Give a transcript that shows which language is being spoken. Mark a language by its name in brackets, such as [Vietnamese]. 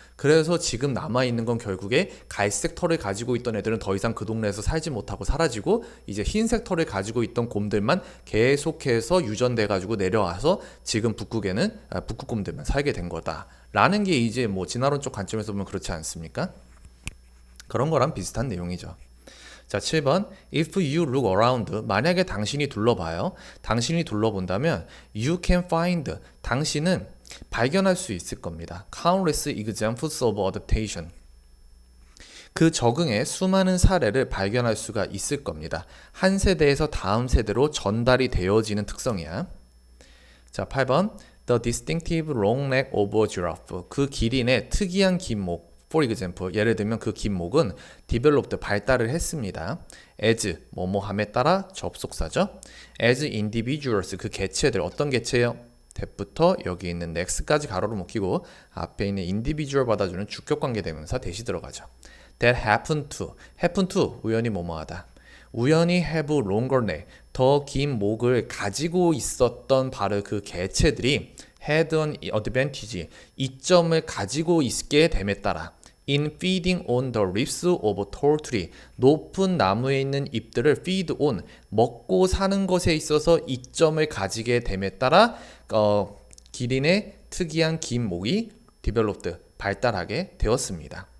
[Korean] 그래서 지금 남아있는 건 결국에 갈색 털을 가지고 있던 애들은 더 이상 그 동네에서 살지 못하고 사라지고 이제 흰색 털을 가지고 있던 곰들만 계속해서 유전돼 가지고 내려와서 지금 북극에는 북극곰들만 살게 된 거다 라는 게 이제 뭐 진화론적 관점에서 보면 그렇지 않습니까? 그런 거랑 비슷한 내용이죠. 자, 7번. [English] If you look around, [Korean] 만약에 당신이 둘러봐요. 당신이 둘러본다면 [English] you can find, [Korean] 당신은 발견할 수 있을 겁니다. [English] Countless examples of adaptation. [Korean] 그 적응의 수많은 사례를 발견할 수가 있을 겁니다. 한 세대에서 다음 세대로 전달이 되어지는 특성이야. 자, 8번. [English] The distinctive long neck of a giraffe. [Korean] 그 기린의 특이한 긴 목. [English] For example, [Korean] 예를 들면 그 긴 목은 developed, 발달을 했습니다. as, 뭐뭐함에 따라 접속사죠. [English] as individuals, [Korean] 그 개체들, 어떤 개체요? that부터 여기 있는 next까지 가로로 묶이고 앞에 있는 individual 받아주는 주격관계 대명사 대시 들어가죠. [English] that happen to, [Korean] 우연히 뭐뭐하다. 우연히 [English] have longer neck, [Korean] 더 긴 목을 가지고 있었던 바로 그 개체들이 [English] had an advantage, [Korean] 이점을 가지고 있게 됨에 따라 [English] in feeding on the leaves of a tall tree, [Korean] 높은 나무에 있는 잎들을 [English] feed on, [Korean] 먹고 사는 것에 있어서 이점을 가지게 됨에 따라 기린의 특이한 긴 목이 developed, 발달하게 되었습니다.